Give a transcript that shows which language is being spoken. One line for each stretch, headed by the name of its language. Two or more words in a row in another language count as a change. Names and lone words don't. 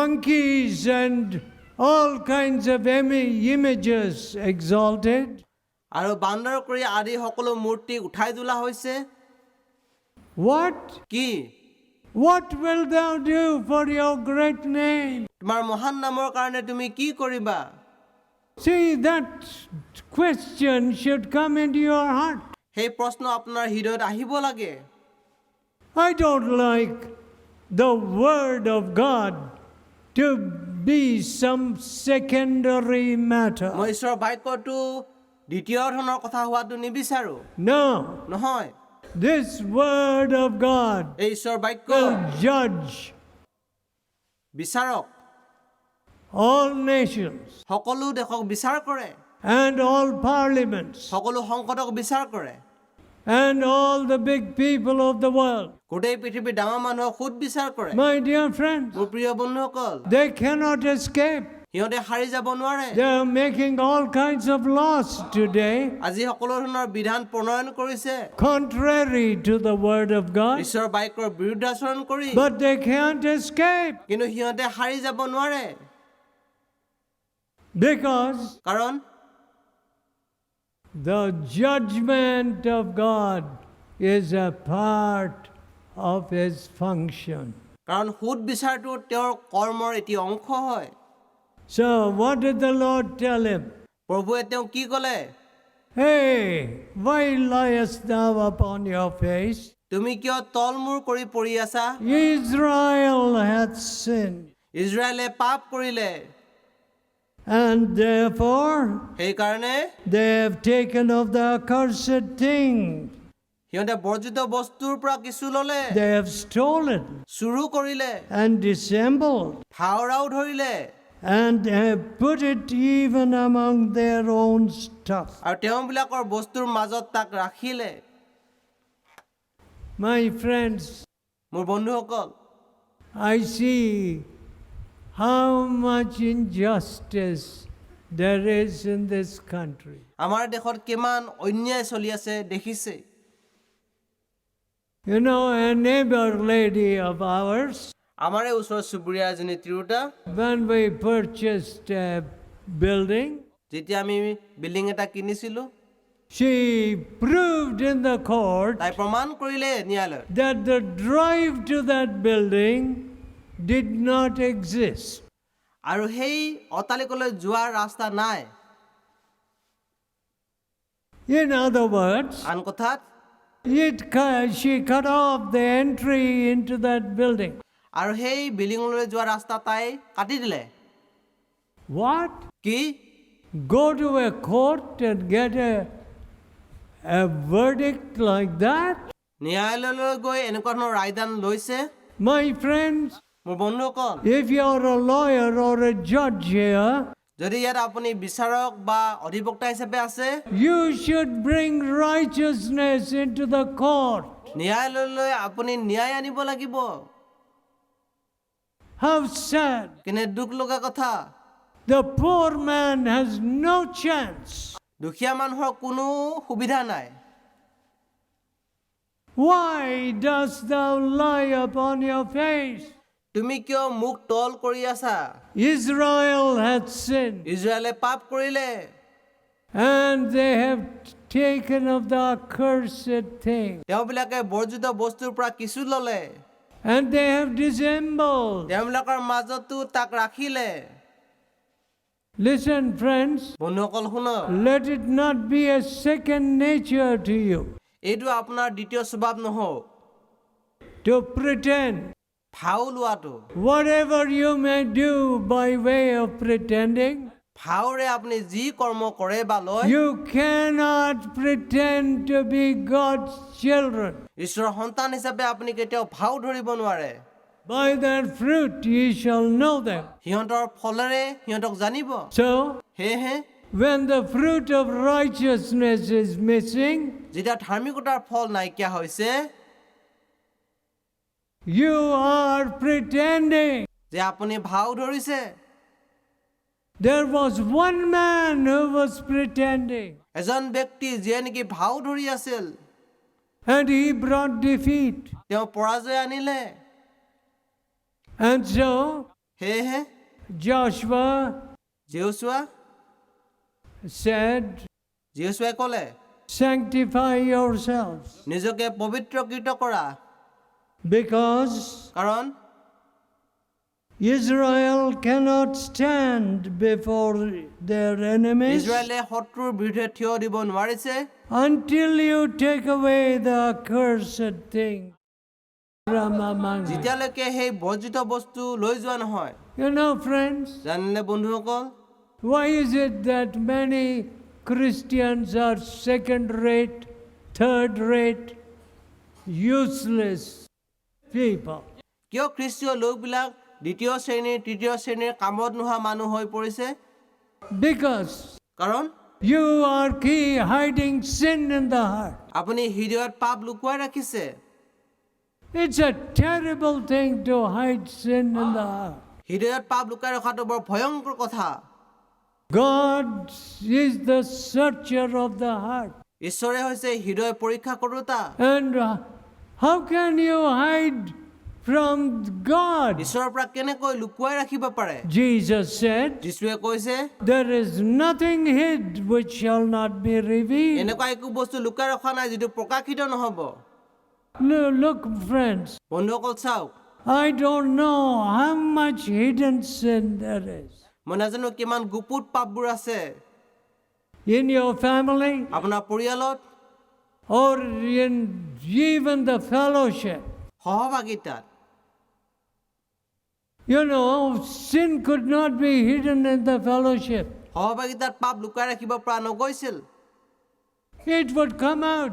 English: Monkeys and all kinds of images exalted.
Assamese: আৰু বান্দৰ কৰি আদি সকলো মূৰ্তি উঠাই তোলা হৈছে
English: What?
Assamese: কি
English: What wilt thou do for your great name?
Assamese: তোমাৰ মহান নামৰ কাৰণে তুমি কি কৰিবা
English: See, that question should come into your heart.
Assamese: সেই প্ৰশ্ন আপোনাৰ হৃদয়ত আহিব লাগে
English: I don't like the word of God to be some secondary matter.
Assamese: মই ঈশ্বৰৰ বাক্যটো দ্বিতীয় ধৰণৰ কথা হোৱাটো নিবিচাৰো
English: No,
Assamese: নহয়
English: this word of God
Assamese: এই ঈশ্বৰৰ বাক্য
English: will judge
Assamese: বিচাৰক
English: all nations
Assamese: সকলো দেশক বিচাৰ কৰে
English: and all parliaments
Assamese: সকলো সংসদক বিচাৰ কৰে
English: and all the big people of the world.
Assamese: গোটেই পৃথিৱীৰ ডাঙৰ মানুহক সুদ বিচাৰ কৰে
English: My dear friends,
Assamese: মোৰ প্ৰিয় বন্ধুসকল
English: they cannot escape.
Assamese: সিহঁতে সাৰি যাব নোৱাৰে
English: They are making all kinds of laws today
Assamese: আজি সকলো ধৰণৰ বিধান প্ৰণয়ন কৰিছে
English: contrary to the word of God,
Assamese: ঈশ্বৰৰ বাক্যৰ বিৰুদ্ধাচৰণ কৰি
English: but they can't escape
Assamese: কিন্তু সিহঁতে সাৰি যাব নোৱাৰে
English: because
Assamese: কাৰণ
English: the judgment of God is a part of his function.
Assamese: কাৰণ সুদ বিচাৰটো তেওঁৰ কৰ্মৰ এটি অংশ হয়
English: So, what did the Lord tell him?
Assamese: প্ৰভুৱে তেওঁ কি ক'লে
English: Hey, why liest thou upon your face?
Assamese: তুমি কিয় তলমূৰ কৰি পৰি আছা
English: Israel hath sinned,
Assamese: ইজৰাইলে পাপ কৰিলে
English: and therefore
Assamese: সেইকাৰণে
English: they have taken of the accursed thing.
Assamese: সিহঁতে বৰ্জিত বস্তুৰ পৰা কিছু ল'লে
English: They have stolen
Assamese: চুৰু কৰিলে
English: and dissembled
Assamese: ফাওৰাও ধৰিলে
English: and have put it even among their own stuff.
Assamese: আৰু তেওঁবিলাকৰ বস্তুৰ মাজত তাক ৰাখিলে
English: My friends,
Assamese: মোৰ বন্ধুসকল
English: I see how much injustice there is in this country.
Assamese: আমাৰ দেশত কিমান অন্যায় চলি আছে দেখিছে
English: You know, a neighbor lady of ours,
Assamese: আমাৰে ওচৰৰ চুবুৰীয়া এজনী তিৰোতা
English: when we purchased a building,
Assamese: যেতিয়া আমি বিল্ডিং এটা কিনিছিলো
English: she proved in the court
Assamese: তাই প্ৰমাণ কৰিলে ন্যায়ালয়ত
English: that the drive to that building did not exist.
Assamese: আৰু সেই অট্টালিকালৈ যোৱাৰ ৰাস্তা নাই
English: In other words,
Assamese: আন কথাত
English: she cut off the entry into that building.
Assamese: আৰু সেই বিল্ডিংলৈ যোৱা ৰাস্তা তাই কাটি দিলে
English: What?
Assamese: কি
English: Go to a court and get a verdict like that?
Assamese: ন্যায়ালয়লৈ গৈ এনেকুৱা ধৰণৰ ৰায়দান লৈছে
English: My friends,
Assamese: মোৰ বন্ধুসকল
English: if you're a lawyer or a judge here,
Assamese: যদি ইয়াত আপুনি বিচাৰক বা অধিবক্তা হিচাপে আছে
English: you should bring righteousness into the court.
Assamese: ন্যায়ালয়লৈ আপুনি ন্যায় আনিব লাগিব
English: How sad.
Assamese: কিনে দুখ লগা কথা
English: The poor man has no chance.
Assamese: দুখীয়া মানুহৰ কোনো সুবিধা নাই
English: Why dost thou lie upon your face?
Assamese: তুমি কিয় মুখ তল কৰি আছা
English: Israel hath sinned,
Assamese: ইজৰাইলে পাপ কৰিলে
English: and they have taken of the accursed thing,
Assamese: তেওঁবিলাকে বৰ্জিত বস্তুৰ পৰা কিছু ল'লে
English: and they have dissembled.
Assamese: তেওঁবিলাকৰ মাজতো তাক ৰাখিলে
English: Listen, friends,
Assamese: বন্ধুসকল শুনক
English: let it not be a second nature to you
Assamese: এইটো আপোনাৰ দ্বিতীয় স্বভাৱ নহওক
English: to pretend.
Assamese: ভাও লোৱাটো
English: Whatever you may do by way of pretending,
Assamese: ভাওৰে আপুনি যি কৰ্ম কৰে বা লয়
English: you cannot pretend to be God's children.
Assamese: ঈশ্বৰৰ সন্তান হিচাপে আপুনি কেতিয়াও ভাও ধৰিব নোৱাৰে
English: By their fruit ye shall know them.
Assamese: সিহঁতৰ ফলেৰে সিহঁতক জানিব
English: So,
Assamese: সেয়েহে
English: when the fruit of righteousness is missing,
Assamese: যেতিয়া ধাৰ্মিকতাৰ ফল নাইকিয়া হৈছে
English: you are pretending.
Assamese: যে আপুনি ভাও ধৰিছে
English: There was one man who was pretending,
Assamese: এজন ব্যক্তি যিয়ে নেকি ভাও ধৰি আছিল
English: and he brought defeat.
Assamese: তেওঁ পৰাজয় আনিলে
English: And so,
Assamese: সেয়েহে
English: Joshua
Assamese: জিহুছোৱা
English: said,
Assamese: জিহুছোৱাই ক'লে
English: sanctify yourselves,
Assamese: নিজকে পবিত্ৰকৃত কৰা
English: because
Assamese: কাৰণ
English: Israel cannot stand before their enemies
Assamese: ইজৰাইলে শত্ৰুৰ বিৰুদ্ধে থিয় দিব নোৱাৰিছে
English: until you take away the accursed thing from among you.
Assamese: যেতিয়ালৈকে সেই বৰ্জিত বস্তু লৈ যোৱা নহয়
English: You know, friends,
Assamese: জানিলে বন্ধুসকল
English: why is it that many Christians are second-rate, third-rate, useless people?
Assamese: কিয় খ্ৰীষ্টীয় লোকবিলাক দ্বিতীয় শ্ৰেণীৰ তৃতীয় শ্ৰেণীৰ কামত নোহোৱা মানুহ হৈ পৰিছে
English: Because
Assamese: কাৰণ
English: you are hiding sin in the heart.
Assamese: আপুনি হৃদয়ত পাপ লুকুৱাই ৰাখিছে
English: It's a terrible thing to hide sin in the heart.
Assamese: হৃদয়ত পাপ লুকাই ৰখাটো বৰ ভয়ংকৰ কথা
English: God is the searcher of the heart.
Assamese: ঈশ্বৰে হৈছে হৃদয় পৰীক্ষা কৰোতা
English: And how can you hide from God?
Assamese: ঈশ্বৰৰ পৰা কেনেকৈ লুকুৱাই ৰাখিব পাৰে
English: Jesus said,
Assamese: যীশুৱে কৈছে
English: there is nothing hid which shall not be revealed.
Assamese: এনেকুৱা একো বস্তু লুকাই ৰখা নাই যিটো প্ৰকাশিত নহ'ব
English: Look, friends,
Assamese: বন্ধুসকল চাওক
English: I don't know how much hidden sin there is.
Assamese: মই নাজানো কিমান গুপুত পাপবোৰ আছে
English: In your family
Assamese: আপোনাৰ পৰিয়ালত
English: or in even the fellowship.
Assamese: সহভাগিতাত
English: You know, sin could not be hidden in the fellowship.
Assamese: সহভাগিতাত পাপ লুকাই ৰাখিব পৰা নগৈছিল
English: It would come out.